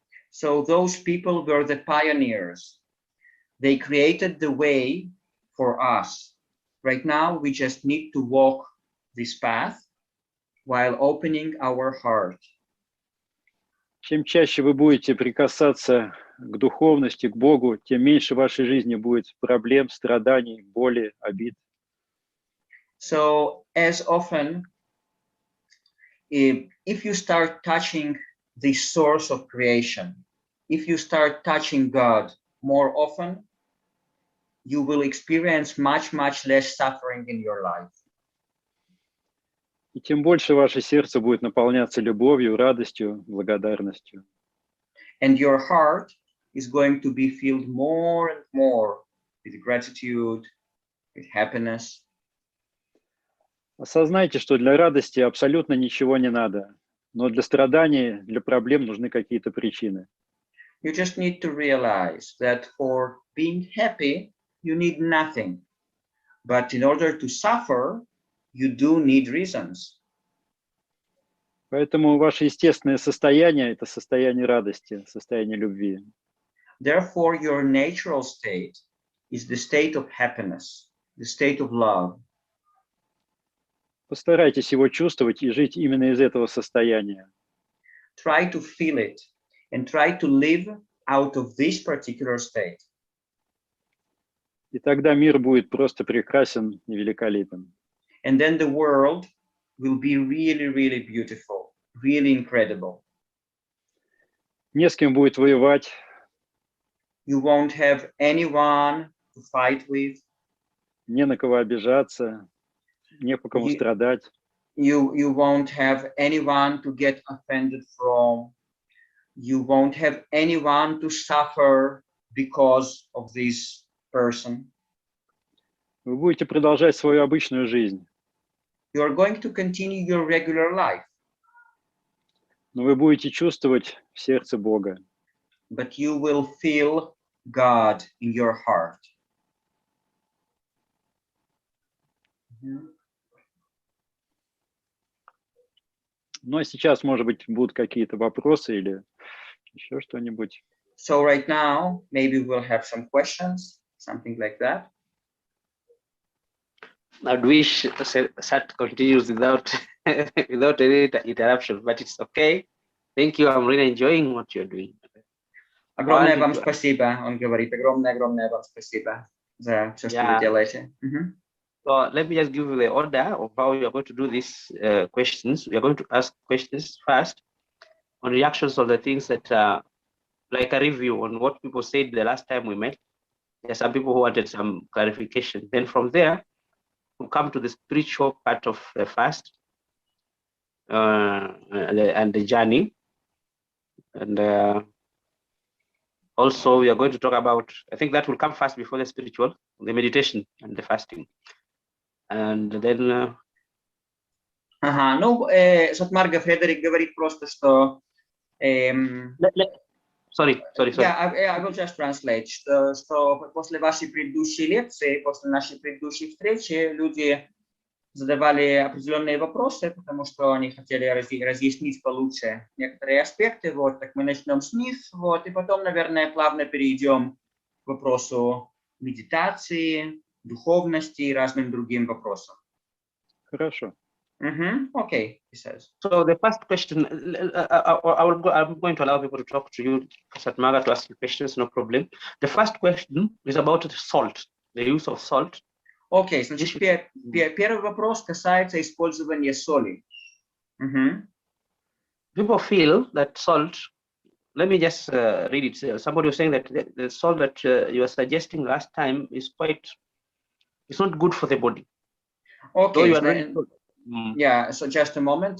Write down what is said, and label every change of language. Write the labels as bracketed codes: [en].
[en] So those people were the pioneers. They created the way for us. Right now, we just need to walk this path while opening our heart. [ru] Чем чаще вы будете прикасаться к духовности, к Богу, тем меньше в вашей жизни будет проблем, страданий, боли, обид. [en] So as often, if you start touching the source of creation, if you start touching God more often, you will experience much, much less suffering in your life. [ru] И тем больше ваше сердце будет наполняться любовью, радостью, благодарностью. [en] And your heart is going to be filled more and more with gratitude, with happiness. [ru] Осознайте, что для радости абсолютно ничего не надо, но для страданий, для проблем нужны какие-то причины. [en] You just need to realize that for being happy, you need nothing. But in order to suffer, you do need reasons. [ru] Поэтому ваше естественное состояние – это состояние радости, состояние любви. [en] Therefore, your natural state is the state of happiness, the state of love. [ru] Постарайтесь его чувствовать и жить именно из этого состояния. [en] Try to feel it and try to live out of this particular state. [ru] И тогда мир будет просто прекрасен и великолепен. [en] And then the world will be really, really beautiful, really incredible. [ru] Не с кем будет воевать. [en] You won't have anyone to fight with. [ru] Не на кого обижаться, не по кому страдать. [en] You won't have anyone to get offended from. You won't have anyone to suffer because of this person. [ru] Вы будете продолжать свою обычную жизнь. [en] You are going to continue your regular life. [ru] Но вы будете чувствовать в сердце Бога. [en] But you will feel God in your heart. [ru] Ну а сейчас, может быть, будут какие-то вопросы или еще что-нибудь. [en] So right now, maybe we'll have some questions, something like that. I'd wish Sat continues without without any interruption, but it's okay. Thank you. I'm really enjoying what you're doing. [ru] Огромное вам спасибо, он говорит. Огромное вам спасибо за все, что вы делаете. [en] So let me just give you the order of how we are going to do these questions. We are going to ask questions first on reactions of the things that are like a review on what people said the last time we met. There are some people who wanted some clarification. Then from there, we'll come to the spiritual part of the fast and the journey. And also we are going to talk about, I think that will come first before the spiritual, the meditation and the fasting. And then... [ru] Ну, Сат Марга, Фредерик говорит просто, что... [en] Sorry. Yeah, I will just translate, [ru] что после вашей предыдущей лекции, после нашей предыдущей встречи, люди задавали определенные вопросы, потому что они хотели разъяснить получше некоторые аспекты, вот, так мы начнем с них, вот, и потом, наверное, плавно перейдем к вопросу медитации, духовности и разным другим вопросам. Хорошо. [en] Okay, he says. So the first question, I'm going to allow people to talk to you, Sat Marga, to ask you questions, no problem. The first question is about salt, the use of salt. [ru] Окей, значит, первый вопрос касается использования соли. [en] People feel that salt, let me just read it. Somebody was saying that the salt that you were suggesting last time is it's not good for the body. Okay, yeah, so just a moment.